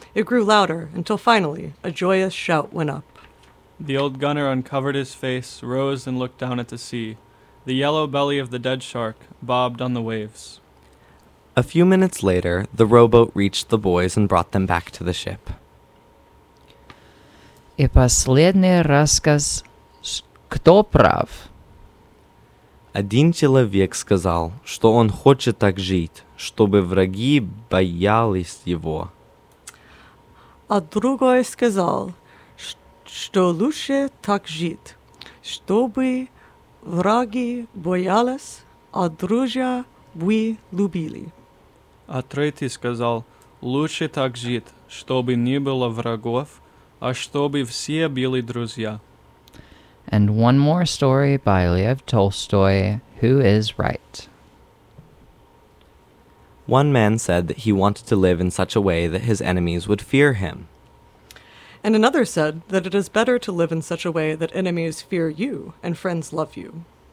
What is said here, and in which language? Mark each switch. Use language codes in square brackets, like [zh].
[en] It grew louder until finally a joyous shout went up. The old gunner uncovered his face, rose, and looked down at the sea. The yellow belly of the dead shark bobbed on the waves. A few minutes later, the rowboat reached the boys and brought them back to the ship. [ru] И последний рассказ, кто прав? Один человек сказал, что он хочет так жить, чтобы враги боялись его. А другой сказал, что лучше так жить, чтобы враги боялись, а друзья бы любили. А третий сказал, лучше так жить, чтобы не было врагов, а чтобы все были друзья. [en] And one more story by Lev Tolstoy, who is right? One man said that he wanted to live in such a way that his enemies would fear him. And another said that it is better to live in such a way that enemies fear you and friends love you.